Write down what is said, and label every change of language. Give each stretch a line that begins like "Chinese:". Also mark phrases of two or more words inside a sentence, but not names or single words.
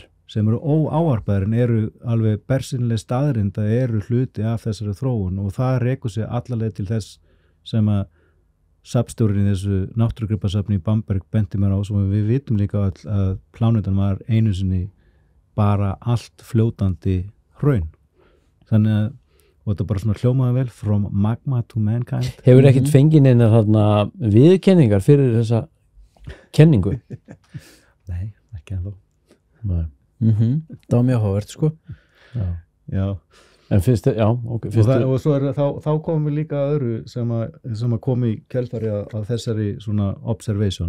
Icelandic: Sem eru óáarpaðir en eru alveg bersinlega staðrind að eru hluti af þessari þróun og það rekur sig allaleg til þess sem að safnstjórinn í þessu náttúrugripasafni í Bamberg benti mér á sem við vitum líka að plánetan var einu sinni bara allt fljótandi hraun. Þannig að og þetta bara svona hljómaði vel
English: from magma to mankind.
Icelandic: Hefur ekkert fengið neinar viðurkenningar fyrir þessa kenningu? Nei, ekki ennþá. Nei. Það var mjög áhugavert sko. Já. En fyrst, já, ok. Og svo þá komum við líka að öðru sem að komi í kjölfari að þessari svona observation.